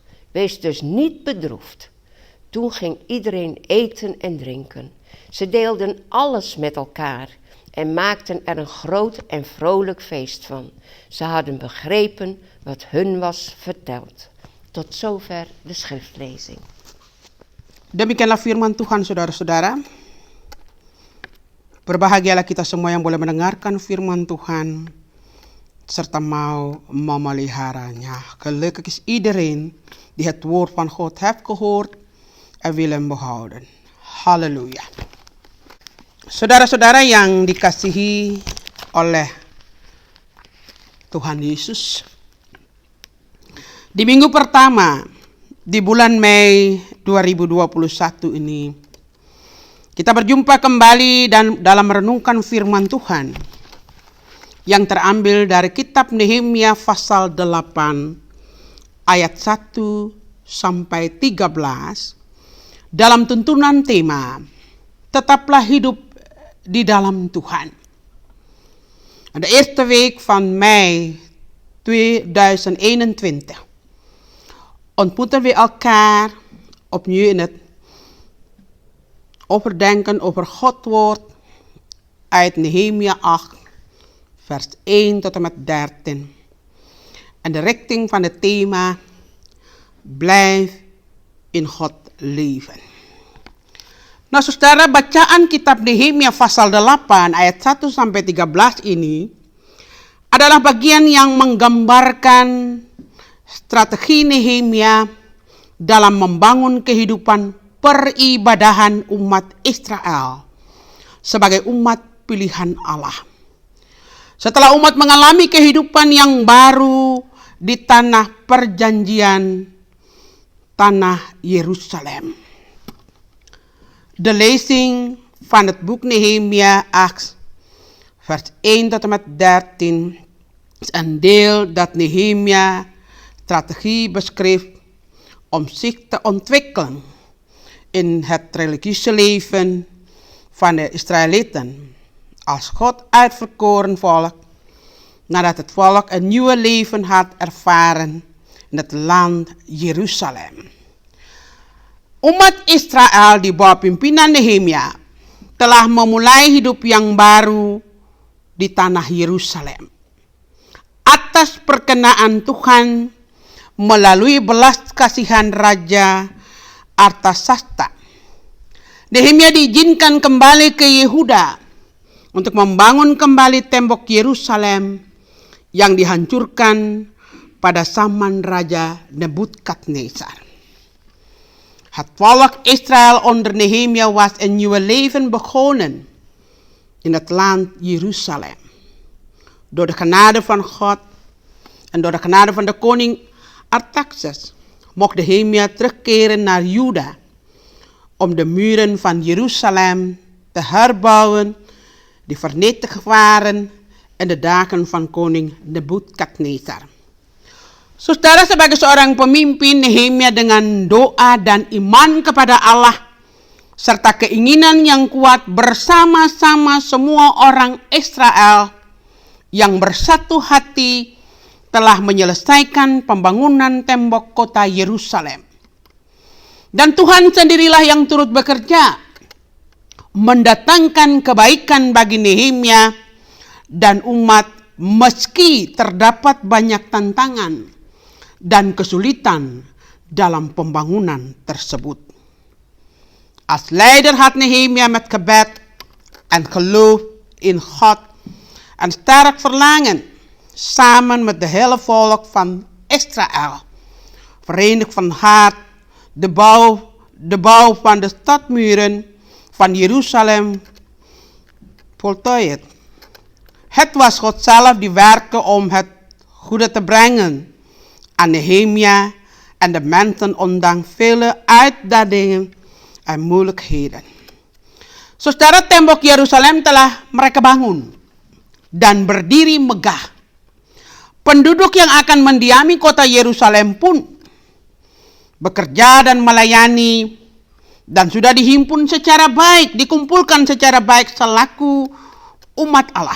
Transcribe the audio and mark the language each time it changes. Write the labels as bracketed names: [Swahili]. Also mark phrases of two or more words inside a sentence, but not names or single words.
[Dutch] Wees dus niet bedroefd. Toen ging iedereen eten en drinken. Ze deelden alles met elkaar en maakten er een groot en vrolijk feest van. Ze hadden begrepen wat hun was verteld. Tot zover de schriftlezing. [Indonesian] Demikianlah firman Tuhan, saudara-saudara. Berbahagialah kita semua yang boleh mendengarkan firman Tuhan serta mau memeliharanya. [Dutch] Gelukkig is iedereen die het woord van God heeft gehoord en wil hem behouden. Halleluja. [Indonesian] Saudara-saudara yang dikasihi oleh Tuhan Yesus, di minggu pertama di bulan Mei 2021 ini, kita berjumpa kembali dan dalam merenungkan firman Tuhan yang terambil dari kitab Nehemia pasal 8 ayat 1 sampai 13 dalam tuntunan tema tetaplah hidup di dalam Tuhan. [Dutch] De eerste week van mei 2021 ontmoeten we elkaar opnieuw in het overdenken over Gods woord uit Nehemia 8, vers 1 tot en met 13. En de richting van het thema: blijf in God leven. [Indonesian] Nah, saudara, bacaan kitab Nehemia pasal 8 ayat 1 sampai 13 ini adalah bagian yang menggambarkan strategi Nehemia dalam membangun kehidupan peribadahan umat Israel sebagai umat pilihan Allah. Setelah umat mengalami kehidupan yang baru di tanah perjanjian, tanah Yerusalem. [Dutch] De lezing van het boek Nehemia 8, vers 1 tot en met 13 is een deel dat Nehemia strategie beschreef om zich te ontwikkelen in het religieuze leven van de Israëlieten als God uitverkoren volk, nadat het volk een nieuwe leven had ervaren in het land Jeruzalem. [Indonesian] Umat Israel di bawah pimpinan Nehemia telah memulai hidup yang baru di tanah Yerusalem atas perkenaan Tuhan melalui belas kasihan Raja Artasasta. Nehemia diizinkan kembali ke Yehuda untuk membangun kembali tembok Yerusalem yang dihancurkan pada zaman Raja Nebukadnezar. [Dutch] Het volk Israël onder Nehemia was een nieuwe leven begonnen in het land Jeruzalem. Door de genade van God en door de genade van de koning Artaxerxes mocht Nehemia terugkeren naar Juda om de muren van Jeruzalem te herbouwen die vernietigd waren in de dagen van koning Nebukadnezar. [Indonesian] Saudara, sebagai seorang pemimpin, Nehemia dengan doa dan iman kepada Allah serta keinginan yang kuat bersama-sama semua orang Israel yang bersatu hati telah menyelesaikan pembangunan tembok kota Yerusalem. Dan Tuhan sendirilah yang turut bekerja mendatangkan kebaikan bagi Nehemia dan umat meski terdapat banyak tantangan dan kesulitan dalam pembangunan tersebut. [Dutch] Als leider had Nehemia met gebed en geloof in God en sterk verlangen samen met de hele volk van Israël verenigd van hart de bouw van de stadmuren van Jeruzalem voltooid. Het was God zelf die werkte om het goede te brengen aan Nehemia en de mensen ondanks vele uitdagingen en moeilijkheden. [Indonesian] Saudara, tembok Yerusalem telah mereka bangun dan berdiri megah. Penduduk yang akan mendiami kota Yerusalem pun bekerja dan melayani dan sudah dihimpun secara baik, dikumpulkan secara baik selaku umat Allah.